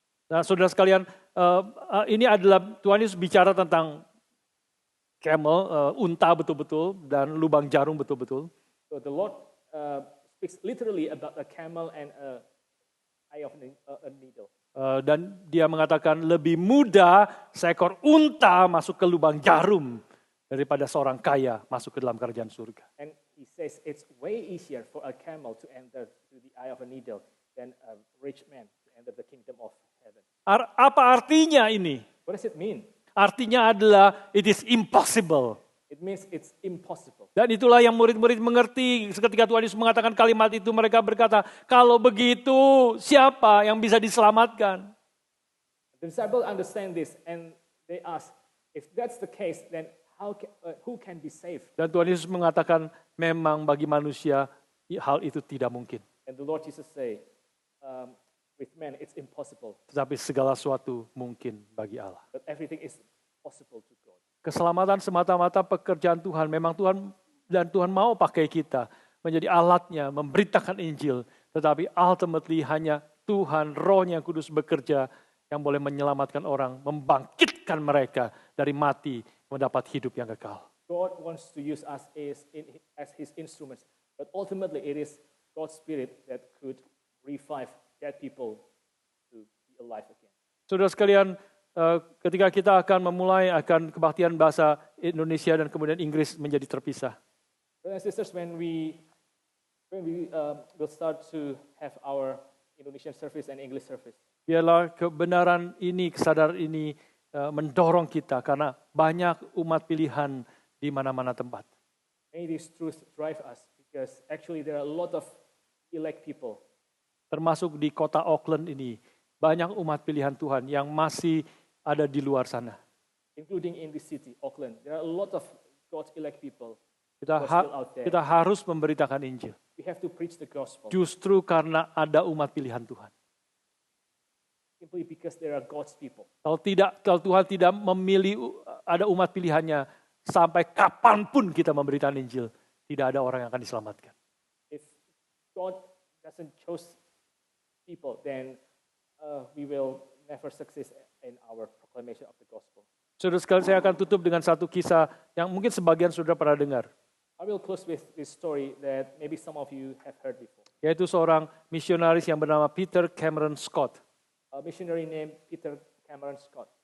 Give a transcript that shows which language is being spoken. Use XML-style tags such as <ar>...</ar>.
<id>Nah, saudara sekalian, ini adalah Tuhan Yesus bicara tentang camel, unta betul-betul, dan lubang jarum betul-betul.</id> <en>So the Lord speaks literally about a camel and a eye of a needle.</en> <id>Dan dia mengatakan lebih mudah seekor unta masuk ke lubang jarum daripada seorang kaya masuk ke dalam kerajaan surga.</id> <en>And he says it's way easier for a camel to enter to the eye of a needle than a rich man to enter the kingdom of heaven.</en> <id>Apa artinya ini?</id> <en>What does it mean?</en> <id>Artinya adalah</id> <en>it is impossible. It means it's impossible.</en> <id>Dan itulah yang murid-murid mengerti ketika Tuhan Yesus mengatakan kalimat itu, mereka berkata, kalau begitu siapa yang bisa diselamatkan?</id> <en>The disciples understand this and they ask, if that's the case, then who can be saved?</en> <id>Dan Tuhan Yesus mengatakan memang bagi manusia hal itu tidak mungkin.</id> <en>And the Lord Jesus say, with men it's impossible,</en> <id>Tetapi segala sesuatu mungkin bagi Allah.</id> <en>but everything is possible to God.</en> <id>Keselamatan semata-mata pekerjaan Tuhan. Memang Tuhan mau pakai kita menjadi alatnya, memberitakan Injil. Tetapi</id> <en>ultimately</en> <id>hanya Tuhan, Roh-Nya yang kudus bekerja yang boleh menyelamatkan orang, membangkitkan mereka dari mati, mendapat hidup yang kekal.</id> <en>God wants to use us as his instruments, but ultimately it is God's Spirit that could revive dead people to be alive again.</en> <id>Saudara sekalian, ketika kita akan akan kebaktian bahasa Indonesia dan kemudian Inggris menjadi terpisah.</id> <en>Brothers and sisters, when we will start to have our Indonesian service and English service,</en> <id>Biarlah kebenaran ini, kesadaran ini mendorong kita karena banyak umat pilihan di mana-mana tempat.</id> <en>may these truths drive us because actually there are a lot of elect people.</en> <id>Termasuk di kota Auckland ini, banyak umat pilihan Tuhan yang masih ada di luar sana.</id> <en>Including in this city, Auckland. There are a lot of God's elect people.</en> <id>Kita harus memberitakan Injil.</id> <en>We have to preach the gospel.</en> <id>Justru karena ada umat pilihan Tuhan.</id> <en>Simply because there are God's people.</en> <id>Kalau Tuhan tidak memilih ada umat pilihannya, sampai kapanpun kita memberitakan Injil, tidak ada orang yang akan diselamatkan.</id> <en>If God doesn't choose people, then we will never succeed in our proclamation of the gospel.</en> <id>Saudara sekalian, saya akan tutup dengan satu kisah yang mungkin sebagian saudara pernah dengar.</id> <en>I will close with this story that maybe some of you have heard before.</en> <id>Yaitu seorang misionaris yang bernama Peter Cameron Scott.</id> <en>A missionary named Peter Cameron Scott.</en>